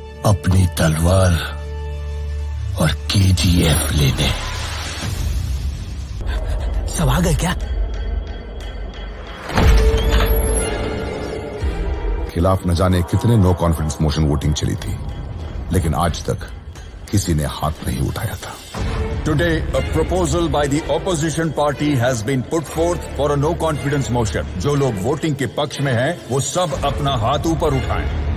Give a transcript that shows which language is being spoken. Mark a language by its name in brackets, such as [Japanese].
[Hindi] अपनी तलवार और KGF लेने। सब आ गए क्या? खिलाफ न जाने कितने नो कॉन्फिडेंस मोशन वोटिंग चली थी, लेकिन आज तक किसी ने हाथ नहीं उठाया था। [English] Today, a proposal by the opposition party has been put forth for a no confidence motion. [Hindi] जो लोग वोटिंग के पक्ष में हैं, वो सब अपना हाथ ऊपर उठाएं।